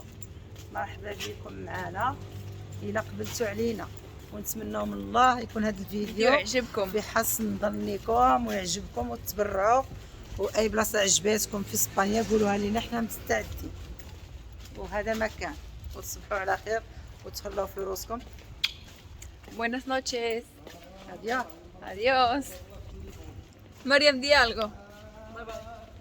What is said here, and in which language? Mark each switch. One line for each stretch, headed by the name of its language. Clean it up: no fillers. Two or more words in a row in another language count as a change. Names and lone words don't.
Arabic: مرحبا بكم معنا الى قبلتوا علينا، ونتمنوا من الله يكون هذا الفيديو يعجبكم في حسن ظنكم ويعجبكم وتبرعوا، واي بلاصه عجباتكم في اسبانيا قولوها لينا حنا مستعدين. وهذا مكان، وتصبحوا على خير وتهلاو في روسكم.
Spanish: buenas noches
Arabic: هاديه adiós مريم دي algo